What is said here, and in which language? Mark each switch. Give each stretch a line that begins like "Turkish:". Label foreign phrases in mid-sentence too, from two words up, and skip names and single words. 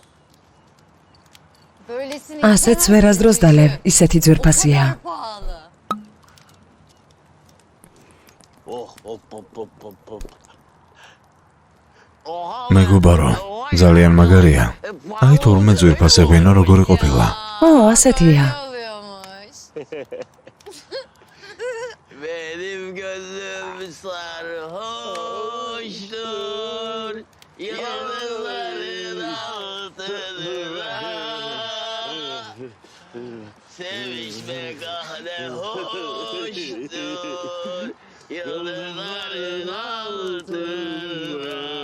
Georgian: ასეც ვერასდროს დალევ, ისეთი ძვირფასია. მეგობარო, ძალიან მაგარია. აი თურმე ძვირფასი ღვინო როგორი ყოფილა. ო, ასეთია.
Turkish: Benim gözüm sarhoştur, yıldızların altında. Sevişmek ne hoştur, yıldızların altında.